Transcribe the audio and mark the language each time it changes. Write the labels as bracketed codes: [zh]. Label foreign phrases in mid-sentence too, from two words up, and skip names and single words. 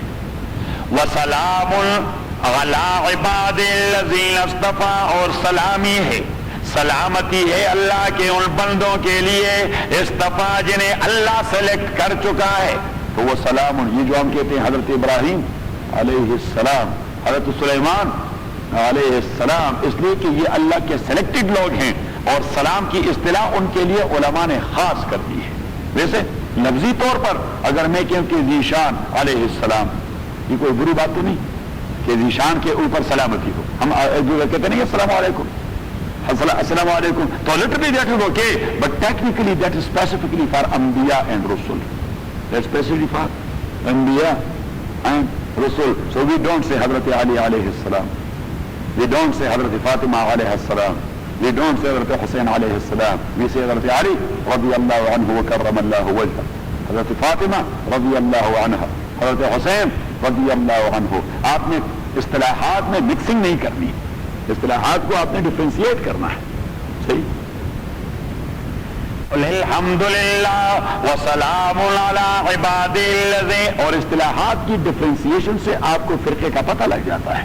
[ar] وسلام علی عباد الذین اصطفیٰ، [ur] اور سلامی ہے، سلامتی ہے اللہ کے ان بندوں کے لیے اصطفیٰ جنہیں اللہ سلیکٹ کر چکا ہے، تو وہ سلام، یہ جو ہم کہتے ہیں حضرت ابراہیم [ar] علیہ السلام، [ur] حضرت سلیمان [ar] علیہ السلام، [ur] اس لیے کہ یہ اللہ کے سلیکٹڈ لوگ ہیں، اور سلام کی اصطلاح ان کے لیے علماء نے خاص کر دی ہے۔ ویسے لفظی طور پر اگر میں کہوں کہ ذیشان [ar] علیہ السلام، [ur] یہ کوئی بری بات تو نہیں کہ ذیشان کے اوپر سلامتی ہو، ہم جو کہتے نہیں [ar] السلام علیکم السلام علیکم، [ur] تو [en] literally that is okay, but technically that is specifically for Anbiya and Rasul. That's specifically for Anbiya and Rasul. So we don't say Hazrat Ali [ar] عليه السلام, [en] we don't say Hazrat Fatima [ar] عليه السلام, [en] we don't say Hazrat Hussain [ar] عليه السلام, [en] we say Hazrat Ali [ar] رضي الله عنه وكرم الله وجهه, [en] Hazrat Fatima [ar] رضي الله عنها, Hazrat Hussain رضي الله عنه۔ [ur] آپ نے اصطلاحات میں مکسنگ نہیں کرنی، اصطلاحات کو آپ نے ڈفرینشیٹ کرنا ہے، صحیح۔ [ar] الحمدللہ وسلام علی عبادی الذین، [ur] اور اصطلاحات کی ڈفرینسیشن سے آپ کو فرقے کا پتہ لگ جاتا ہے۔